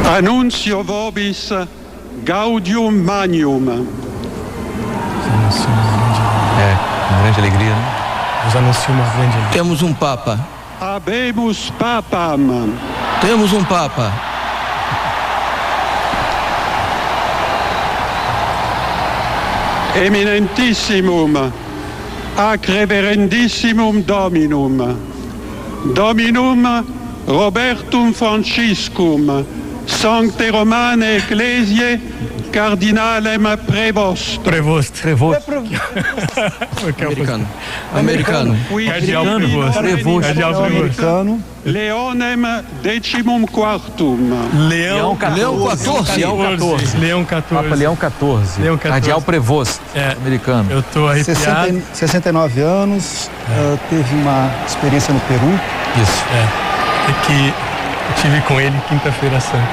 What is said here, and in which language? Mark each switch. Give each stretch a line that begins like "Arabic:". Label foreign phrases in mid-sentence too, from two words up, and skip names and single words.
Latin: Annuncio vobis gaudium magnum.
Portuguese: Uma grande alegria, né? Nos anuncia uma grande alegria. Temos um Papa.
Latin: Habemus papam.
Portuguese: Temos um Papa.
Latin: Eminentissimum ac reverendissimum Dominum Robertum Franciscum Sancte Romane Ecclesiae Cardinalem Prevost.
Portuguese: Americano. Cardeal Prevost. Americano.
Latin: Leonem decimum quartum.
Portuguese: Leão 14. Papa Leão 14. Cardeal Prevost, americano. Eu tô arrepiado. 69 anos, teve uma experiência no Peru. Isso. É que eu tive com ele quinta-feira santa.